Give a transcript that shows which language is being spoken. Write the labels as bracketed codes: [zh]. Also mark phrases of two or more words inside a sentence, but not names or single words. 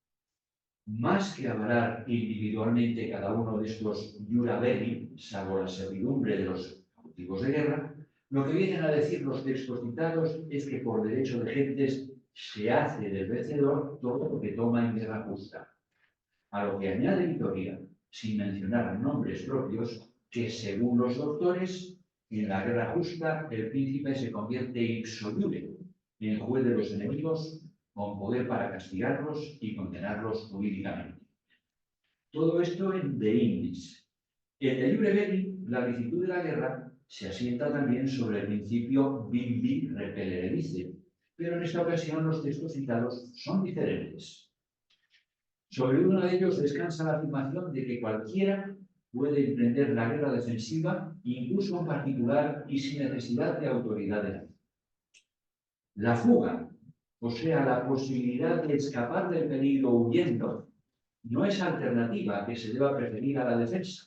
[es] Más que avalar individualmente cada uno de estos [la] iura belli, [es] salvo la servidumbre de los cautivos de guerra, lo que vienen a decir los textos citados es que por derecho de gentes se hace del vencedor todo lo que toma en guerra justa. A lo que añade Vitoria sin mencionar nombres propios, que según los doctores, en la guerra justa, el príncipe se convierte [la] ipso iure [es] en juez de los enemigos, con poder para castigarlos y condenarlos jurídicamente. Todo esto en De Indis. En el Iure Belli, la licitud de la guerra se asienta también sobre el principio [la] Bimbi repellere vice, [es] pero en esta ocasión los textos citados son diferentes. Sobre uno de ellos descansa la afirmación de que cualquiera puede emprender la guerra defensiva, incluso en particular y sin necesidad de autoridad de nadie. La fuga, o sea, la posibilidad de escapar del peligro huyendo, no es alternativa que se deba preferir a la defensa.